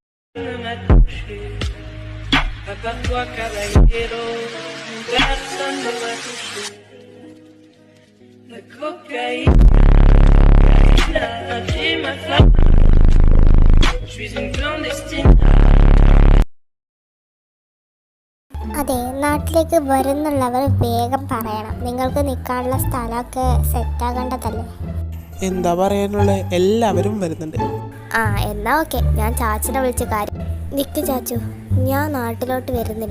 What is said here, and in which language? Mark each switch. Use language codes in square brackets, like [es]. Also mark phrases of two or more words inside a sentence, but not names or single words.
[fr] Ne m'a touché, à part toi, caballero, personne ne m'a touché. La cocaïne, a tué ma femme, je suis une clandestine. [ml] അതെ, നാട്ടിലേക്ക് വരുന്നുള്ളവർ വേഗം പറയണം. നിങ്ങൾക്ക് നിൽക്കാനുള്ള സ്ഥലമൊക്കെ സെറ്റാകേണ്ടതല്ലേ. എന്താ പറയാനുള്ള, എല്ലാവരും വരുന്നുണ്ട്. എന്നാ ഓക്കെ, ഞാൻ ചാച്ചനെ വിളിച്ച കാര്യം. നിക്ക് ചാച്ചു, ഞാൻ നാട്ടിലോട്ട് വരുന്നില്ല.